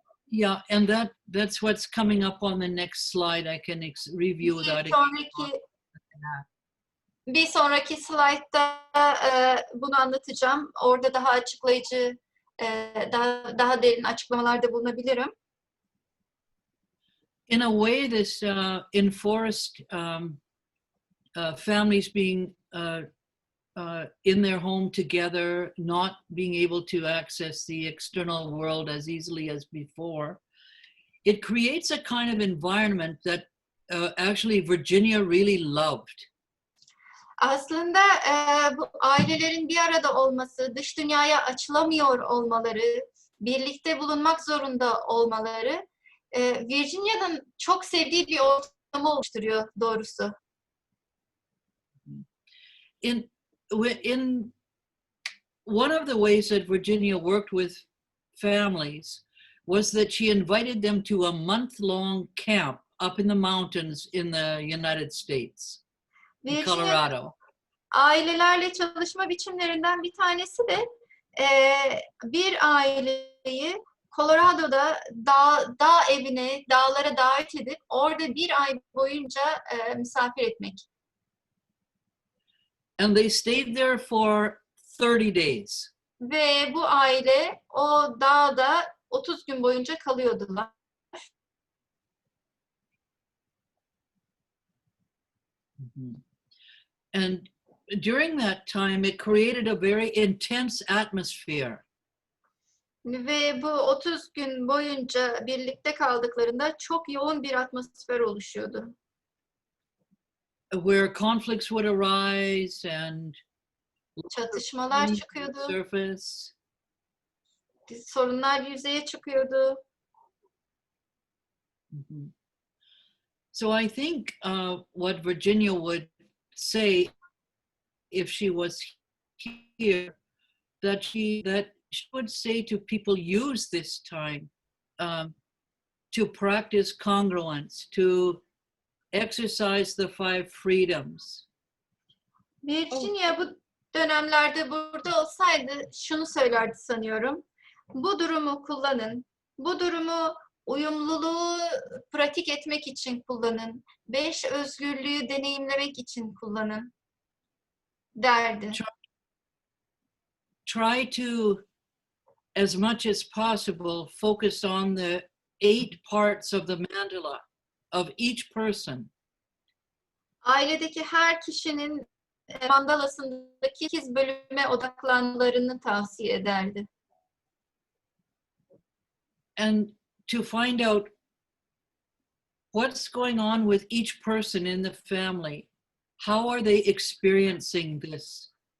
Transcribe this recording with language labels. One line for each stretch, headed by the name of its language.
English: Yeah, and that's what's coming up on the next slide. I can review that.
Turkish: Bir sonraki slaytta bunu anlatacağım. Orada daha açıklayıcı, daha derin açıklamalarda bulunabilirim.
English: In a way, this enforced families being in their home together, not being able to access the external world as easily as before, it creates a kind of environment that actually Virginia really loved.
Turkish: Aslında bu ailelerin bir arada olması, dış dünyaya açılamıyor olmaları, birlikte bulunmak zorunda olmaları, Virginia'nın çok sevdiği bir ortamı oluşturuyor doğrusu.
English: In one of the ways that Virginia worked with families was that she invited them to a month-long camp up in the mountains in the United States, in Colorado.
Turkish: Ailelerle çalışma biçimlerinden bir tanesi de bir aileyi Colorado'da dağ evine, dağlara davet edip orada bir ay boyunca misafir etmek.
English: And they stayed there for 30 days.
Turkish: Ve bu aile o dağda 30 gün boyunca kalıyordular.
English: And during that time, it created a very intense atmosphere.
Turkish: Ve bu 30 gün boyunca birlikte kaldıklarında çok yoğun bir atmosfer oluşuyordu.
English: Where conflicts would arise and
Turkish: Çatışmalar çıkıyordu,
English: surface.
Turkish: sorunlar yüzeye çıkıyordu.
English: So I think what Virginia would say if she was here, that she would say to people, use this time to practice congruence, to exercise the 5 freedoms.
Turkish: Virginia bu dönemlerde burada olsaydı şunu söylerdi sanıyorum. Bu durumu kullanın. Bu durumu uyumluluğu pratik etmek için kullanın. 5 özgürlüğü deneyimlemek için kullanın derdi.
English: Try to, as much as possible, focus on the 8 parts of the mandala of each person.
Turkish: Ailedeki her kişinin mandalasındaki 8 bölüme odaklanmalarını tavsiye ederdi.
English: And to find out what's going on with each person in the family. How are they experiencing this?